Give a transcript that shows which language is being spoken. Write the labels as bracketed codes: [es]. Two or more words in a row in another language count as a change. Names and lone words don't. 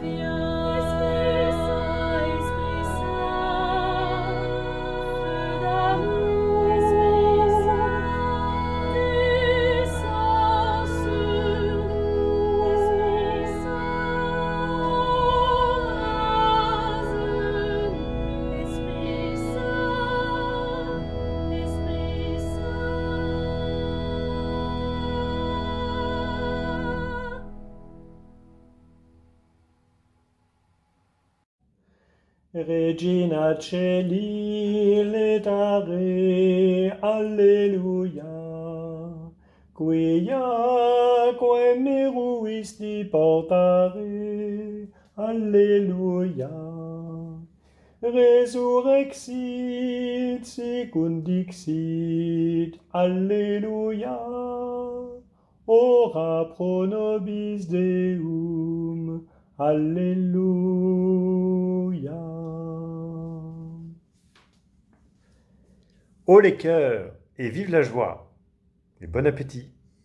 [fr] Viens, Esprit Saint, feu d'amour, descends sur nous. Esprit Saint, Esprit Saint, Esprit Saint. [la] Regina Celi letare, alleluia, quia meruisti portare, alleluia. Resurrexit secundixit, alleluia. Ora pro nobis Deum, alléluia. [fr] Haut les cœurs et vive la joie et bon appétit.